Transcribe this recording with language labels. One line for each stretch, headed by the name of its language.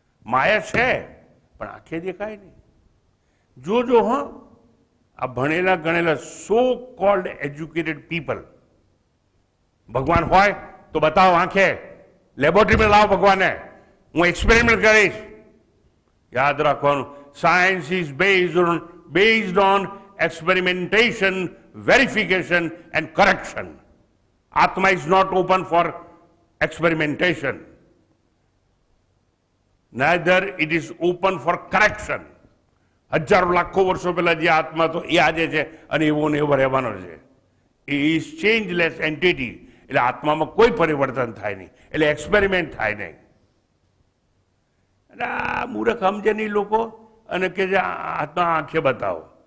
Gujarati: માયા છે પણ આંખે દેખાય નહીં. જોજો હ, આ ભણેલા ગણેલા
English: so called educated people,
Gujarati: ભગવાન હોય તો બતાવો આંખે, લેબોરેટરીમાં લાવો ભગવાનને, હું એક્સપેરિમેન્ટ કરીશ. યાદ રાખવાનું,
English: Science is based on experimentation, verification and correction. Atma is not open for experimentation. Neither it is open for correction.
Gujarati: હજારો લાખો વર્ષો પહેલા જે આત્મા તો એ આજે છે અને એવો ને એવો રહેવાનો છે.
English: એ is changeless entity.
Gujarati: એટલે આત્મામાં કોઈ પરિવર્તન થાય નહીં, એટલે એક્સપેરિમેન્ટ થાય નહીં. એટલે આ મૂર્ખ સમજે નહીં લોકો અને કે જે આત્મા આંખે બતાવો.